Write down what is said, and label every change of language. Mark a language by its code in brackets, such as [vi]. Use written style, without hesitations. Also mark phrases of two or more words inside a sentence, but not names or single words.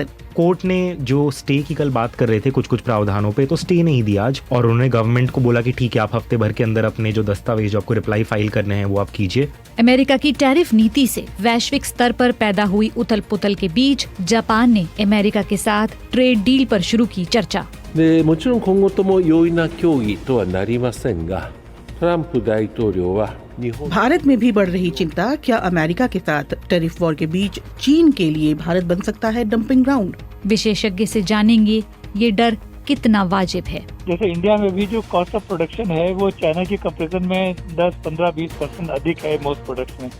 [hi] कोर्ट ने जो स्टे की कल बात कर रहे थे कुछ प्रावधानों पे, तो स्टे नहीं दिया आज, और उन्होंने गवर्नमेंट को बोला कि ठीक है, आप हफ्ते भर के अंदर अपने जो दस्तावेज आपको [en] reply file [hi] करने हैं वो आप कीजिए। अमेरिका की टैरिफ नीति से वैश्विक स्तर पर पैदा हुई उथल पुथल के बीच जापान ने अमेरिका के साथ [en] trade deal [hi] पर शुरू की चर्चा। [ja] もちろん今後とも容易な協議とはなりませんが、トランプ大統領は [hi] भारत में भी बढ़ रही चिंता। क्या अमेरिका के साथ [en] tariff war [hi] के बीच चीन के लिए भारत बन सकता है [en] dumping ground? [hi] विशेषज्ञ से जानेंगे ये डर कितना वाजिब है। जैसे इंडिया में भी जो [en] cost of production [hi] है वो चाइना की कंपैरिजन में 10, 15, 20% अधिक है [en] most products [hi] में।